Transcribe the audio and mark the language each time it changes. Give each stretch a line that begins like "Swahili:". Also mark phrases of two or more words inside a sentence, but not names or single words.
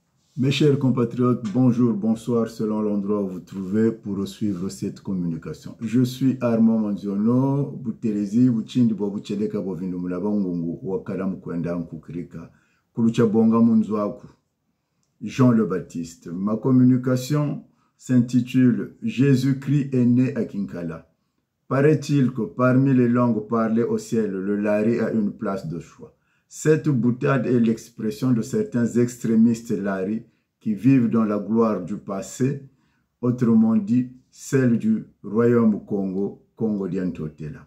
French: Mes chers compatriotes, bonjour, bonsoir, selon l'endroit où vous trouvez pour suivre cette communication. Je suis Armand Manziono, Buterezi, Buchindi, Bobucheleka, Bovindumula, Bangungu, Wakala Mukwenda, Nkukirika, Kulucha Bonga Munzwaku, Jean le Baptiste. Ma communication s'intitule « Jésus-Christ est né à Kinkala ». Paraît-il que parmi les langues parlées au ciel, le lari a une place de choix. Cette boutade est l'expression de certains extrémistes lari qui vivent dans la gloire du passé, autrement dit, celle du royaume Congo, Congo d'Antotela.